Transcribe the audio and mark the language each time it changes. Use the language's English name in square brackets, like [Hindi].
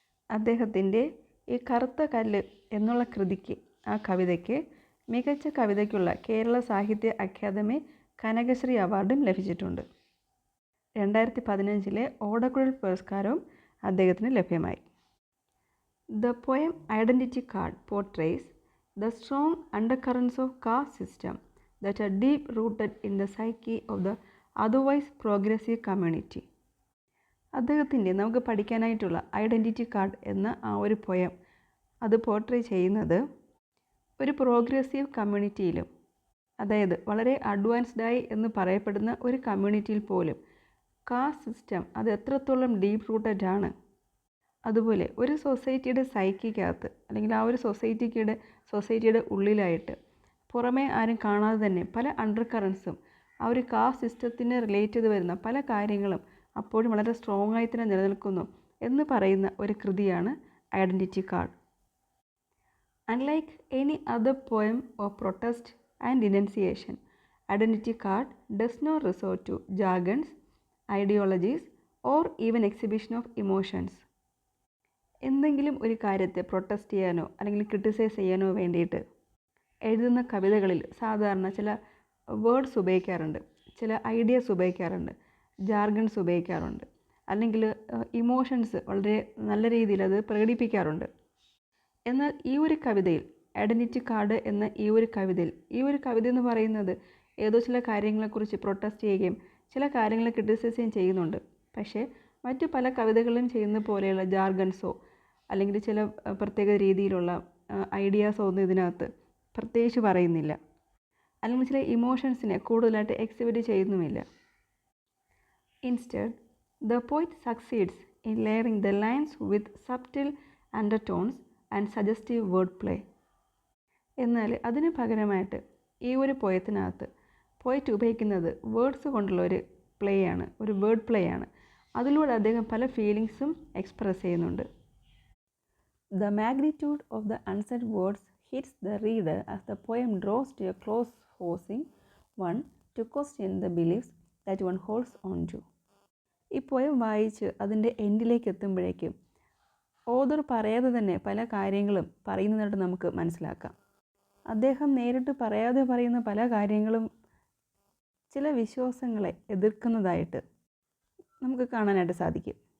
[Malayalam] അദ്ദേഹത്തിൻ്റെ ഈ കറുത്ത കല്ല് എന്നുള്ള കൃതിക്ക്, ആ കവിതയ്ക്ക് മികച്ച കവിതയ്ക്കുള്ള കേരള സാഹിത്യ അക്കാദമി കനകശ്രീ അവാർഡും ലഭിച്ചിട്ടുണ്ട്. 2015 ഓടക്കുഴൽ പുരസ്കാരവും അദ്ദേഹത്തിന് ലഭ്യമായി. [English] The poem Identity Card portrays the strong undercurrents of caste system that are deep rooted in the psyche of the otherwise progressive community. [Malayalam] അദ്ദേഹത്തിൻ്റെ നമുക്ക് പഠിക്കാനായിട്ടുള്ള ഐഡൻറ്റിറ്റി കാർഡ് എന്ന ആ ഒരു പോയം അത് പോർട്രേ ചെയ്യുന്നത് ഒരു പ്രോഗ്രസീവ് കമ്മ്യൂണിറ്റിയിലും, അതായത് വളരെ അഡ്വാൻസ്ഡായി എന്ന് പറയപ്പെടുന്ന ഒരു കമ്മ്യൂണിറ്റിയിൽ പോലും കാസ്റ്റ് സിസ്റ്റം അത് എത്രത്തോളം ഡീപ്പ് റൂട്ടഡ് ആണ്, അതുപോലെ ഒരു സൊസൈറ്റിയുടെ സൈക്കിക്കകത്ത് അല്ലെങ്കിൽ ആ ഒരു സൊസൈറ്റിയുടെ ഉള്ളിലായിട്ട് പുറമേ ആരും കാണാതെ തന്നെ പല അണ്ടർ കറൻസും ആ ഒരു കാസ്റ്റ് സിസ്റ്റത്തിന് റിലേറ്റ് ചെയ്ത് വരുന്ന പല കാര്യങ്ങളും അപ്പോഴും വളരെ സ്ട്രോങ് ആയി തന്നെ നിലനിൽക്കുന്നു എന്ന് പറയുന്ന ഒരു കൃതിയാണ് identity card. [English] Unlike any other poem of protest and denunciation, Identity Card does not resort to jargons, ideologies, or even exhibition of emotions. [Malayalam] എന്തെങ്കിലും ഒരു കാര്യത്തെ പ്രൊട്ടസ്റ്റ് ചെയ്യാനോ അല്ലെങ്കിൽ ക്രിട്ടിസൈസ് ചെയ്യാനോ വേണ്ടിയിട്ട് എഴുതുന്ന കവിതകളിൽ സാധാരണ ചില വേർഡ്സ് ഉപയോഗിക്കാറുണ്ട്, ചില ഐഡിയാസ് ഉപയോഗിക്കാറുണ്ട്, ജാർഗൺസ് ഉപയോഗിക്കാറുണ്ട്, അല്ലെങ്കിൽ ഇമോഷൻസ് വളരെ നല്ല രീതിയിൽ അത് പ്രകടിപ്പിക്കാറുണ്ട്. എന്നാൽ ഈ ഒരു കവിതയിൽ, ഐഡൻറ്റിറ്റി കാർഡ് എന്ന ഈ ഒരു കവിത എന്ന് പറയുന്നത് ഏതോ ചില കാര്യങ്ങളെക്കുറിച്ച് പ്രൊട്ടസ്റ്റ് ചെയ്യുകയും ചില കാര്യങ്ങളെ ക്രിട്ടിസൈസ് ചെയ്യുന്നുണ്ട്. പക്ഷേ മറ്റു പല കവിതകളും ചെയ്യുന്ന പോലെയുള്ള ജാർഗൺസോ അല്ലെങ്കിൽ ചില പ്രത്യേക രീതിയിലുള്ള ഐഡിയാസോ ഒന്നും ഇതിനകത്ത് പ്രത്യേകിച്ച് പറയുന്നില്ല, അല്ലെങ്കിൽ ചില ഇമോഷൻസിനെ കൂടുതലായിട്ട് exhibit ചെയ്യുന്നുമില്ല. [English] Instead, the poet succeeds in layering the lines with subtle undertones and suggestive wordplay. [Malayalam] എന്നാൽ അതിന് പകരമായിട്ട് ഈ ഒരു പോയത്തിനകത്ത് പോയിട്ട് ഉപയോഗിക്കുന്നത് വേർഡ്സ് കൊണ്ടുള്ള ഒരു പ്ലേ ആണ്, ഒരു വേർഡ് പ്ലേ ആണ്. അതിലൂടെ അദ്ദേഹം പല ഫീലിങ്സും എക്സ്പ്രസ് ചെയ്യുന്നുണ്ട്. [English] The magnitude of the unsaid words hits the reader as the poem draws to a close, forcing one to question the beliefs that one holds on to. [Malayalam] ഈ poem വായിച്ച് അതിൻ്റെ എൻഡിലേക്ക് എത്തുമ്പോഴേക്കും author പറയാതെ തന്നെ പല കാര്യങ്ങളും പറയുന്നതായിട്ട് നമുക്ക് മനസ്സിലാക്കാം. അദ്ദേഹം നേരിട്ട് പറയാതെ പറയുന്ന പല കാര്യങ്ങളും ചില വിശ്വാസങ്ങളെ എതിർക്കുന്നതായിട്ട് നമുക്ക് കാണാനായിട്ട് സാധിക്കും.